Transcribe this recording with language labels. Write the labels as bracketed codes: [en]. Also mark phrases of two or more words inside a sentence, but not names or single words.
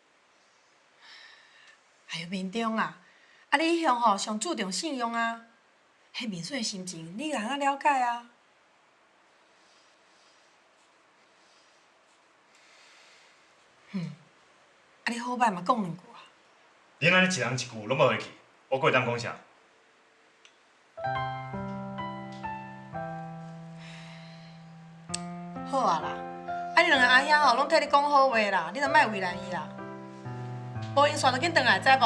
[nan] 哎呦，明中啊，啊你向吼上注重信用啊，迄明顺的心情你哪了解啊？啊你好歹嘛讲两句啊。恁安尼一人一句拢无会去，我过会当讲啥？好啊啦，啊你两个阿兄吼拢替你讲好话啦，你著莫为难伊啦。无因煞就紧转来，知无？